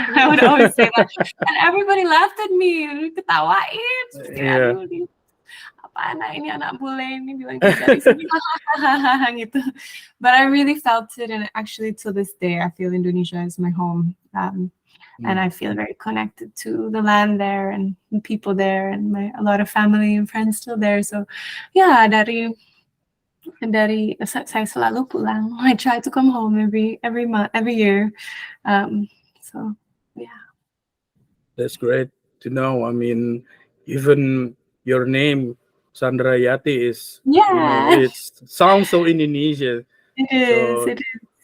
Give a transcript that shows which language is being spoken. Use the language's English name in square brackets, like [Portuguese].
[Indonesian] I would always say that, and everybody laughed at me, ketawain, seperti aduh, apaan ini anak bule ini bilang dia dari sini, gitu. [English] But I really felt it, and actually till this day, I feel Indonesia is my home. And I feel very connected to the land there and the people there, and a lot of family and friends still there. [Indonesian] So, yeah, dari saya selalu pulang. [English] I try to come home every month, every year. So, yeah. That's great to know. I mean, even your name Sandrayati is, it sounds so Indonesian. It is. It is.